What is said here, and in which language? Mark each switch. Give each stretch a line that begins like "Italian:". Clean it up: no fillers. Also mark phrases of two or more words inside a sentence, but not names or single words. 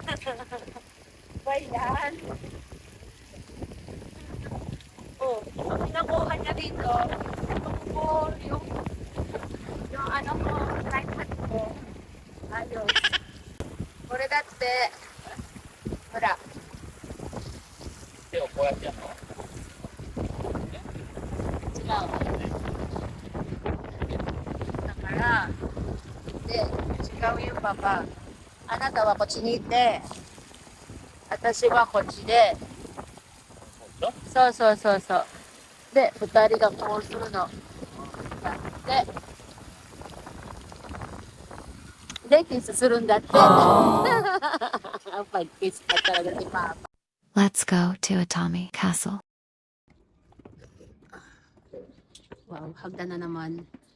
Filipino: Bayan! Oh, ang nakuha niya dito, yung ano ko,
English: right hand ko.
Filipino: Ayos.
Japanese: 俺だって. Hora. 手をこうやってやるの違う。だから、で、違うよ、パパ。あなたはこっちにいて、私はこっちで、そうそうそうそう。で、二人がこうするの。で、キスするんだって。
Filipino: Pag-kiss pa talaga si Papa.
English: Let's go to Atami Castle.
Filipino: Wow, hagdan na naman.